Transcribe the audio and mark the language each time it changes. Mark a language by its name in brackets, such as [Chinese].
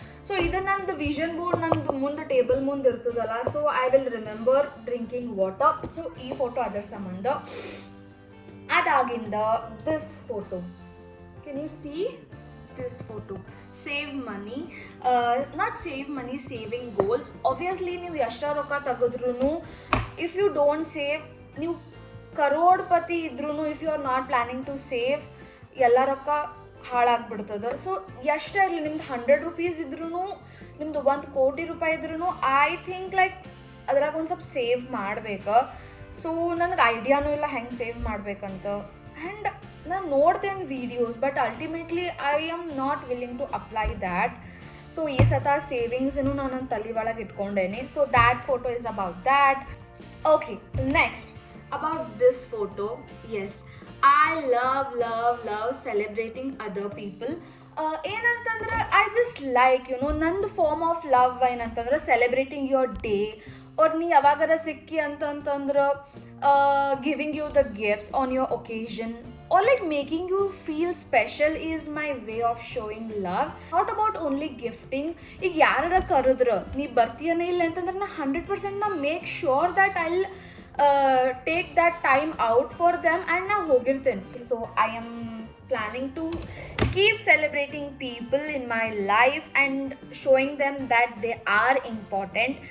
[Kannada] So ಇದು ನಂದು vision board ನಂದು ಮುಂದೆ ಟೇಬಲ್ ಮುಂದೆ ಇರ್ತದಲ್ಲ. [English] So I will remember drinking water. So [Kannada] ಈ ಫೋಟೋ ಅದರ ಸಂಬಂಧ. [English] ಅದಾಗಿಂದ this photo. Can you see this photo? Save money, not save money, saving goals. Obviously [Kannada] ನೀವು ಎಷ್ಟ ರೊಕ್ಕ ತೆಗೆದ್ರೂ, [English] if you don't save, [Kannada] ನೀವು ಕರೋಡ್ಪತಿ ಇದ್ರೂ [English] if you are not planning to save, [Kannada] ಎಲ್ಲ ರೊಕ್ಕ ಹಾಳಾಗ್ಬಿಡ್ತದೆ. ಸೊ ಎಷ್ಟೇ ಇರಲಿ, ನಿಮ್ದು 100 ರೂಪೀಸ್ ಇದ್ರೂ, ನಿಮ್ದು 1 ಕೋಟಿ ರೂಪಾಯಿ ಇದ್ರೂ, [English] I think like [Kannada] ಅದ್ರಾಗ ಒಂದು ಸ್ವಲ್ಪ ಸೇವ್ ಮಾಡ್ಬೇಕು. ಸೊ ನನಗೆ ಐಡಿಯಾನೂ ಇಲ್ಲ ಹೆಂಗೆ ಸೇವ್ ಮಾಡ್ಬೇಕಂತ. ಆ್ಯಂಡ್ ನಾನು ನೋಡ್ತೇನೆ videos, [English] But ultimately I am not willing to apply that. [Kannada] So ಈ ಸತ ಸೇವಿಂಗ್ಸನ್ನು ನಾನು ನನ್ನ ತಲೆ ಒಳಗೆ ಇಟ್ಕೊಂಡೇನಿ. [English] So that photo is about that. Okay, next about this photo. Yes, I love celebrating other people. ಏನಂತಂದ್ರೆ I just like ನಂದು form of love ಏನಂತಂದ್ರೆ celebrating your day, [Kannada] ಅವ್ರು ನೀ ಯಾವಾಗಾರ ಸಿಕ್ಕಿ ಅಂತಂತಂದ್ರೆ [English] Giving you the gifts on your occasion, or like making you feel special is my way of showing love. Not about only gifting. [Kannada] ಈಗ ಯಾರ ಕರೆದ್ರ ನೀ ಬರ್ತೀಯನೇ ಇಲ್ಲ ಅಂತಂದ್ರೆ ನಾ 100% ನಾ [English] make sure that I take that time out for them and [Kannada] ನಾ ಹೋಗಿರ್ತೇನೆ. [English] So I am planning to keep celebrating people in my life and showing them that they are important.